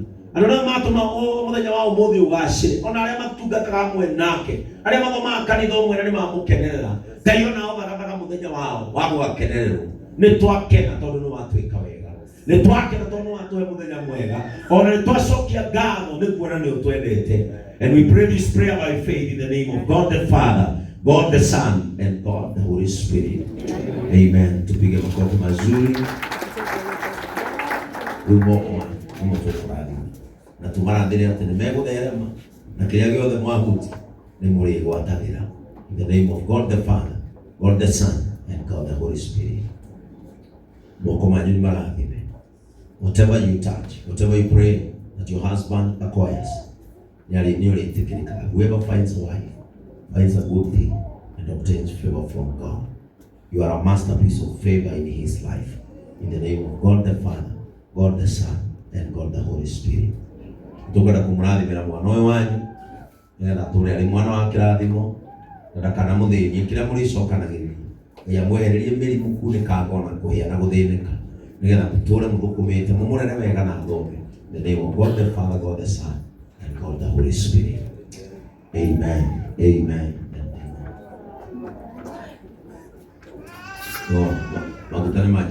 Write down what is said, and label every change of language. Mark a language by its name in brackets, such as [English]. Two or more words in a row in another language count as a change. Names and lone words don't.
[Kikuyu] Andũ arĩa matũma mũthenya wa ũmũthĩ ũgacĩre, ona arĩa matungataga hamwe nake, arĩa mathomaga kanitha ũmwe na nĩmamũkenerera, Ngai onao magathaga mũthenya wao wa gũgakenererwo. Nĩ twakena tondũ nĩ watwĩka wega, nĩ twakena tondũ nĩ watũhe mũthenya mwega, ona nĩ twacokia ngatho nĩ kuona nĩ ũtwendete. [English] And we pray this prayer by faith in the name of God the Father, God the Son, and God the Holy Spirit. [Swahili] Amen. Tupige makofi mazuri. [Kikuyu] Wimbo ũmũtũkũrathima na tũmarathĩre atĩ nĩmegũtherema na kĩrĩa gĩothe mwahuti nĩ mũrĩgwatagĩra. [English] In the name of God the Father, God the Son, and God the Holy Spirit. [Kikuyu] Moko manyu nĩ marathime. [English] Whatever you touch, whatever you pray that your husband acquires, whoever finds a wife finds a good thing and obtains favor from God. You are a masterpiece of favor in his life. In the name of God the Father, God the Son, and God the Holy Spirit. [Kikuyu] Tũkwenda kũmũrathimĩra mwana ũyũ wanyu nĩgetha tũrĩ arĩ mwana wa kĩrathimo na ndakanamũthĩnie kĩrĩa mũrĩcokanagĩrĩria. Ngai amwehererie mĩrimũ, kunĩkanga ona kũhĩa na gũthĩnĩka, nĩgetha mũtũre mũthũkũmĩte, mũmũrere wega na thome. [English] In the name of God the Father, God the Son, and God the Holy Spirit. Amen. Amen. Amen. Magutane maja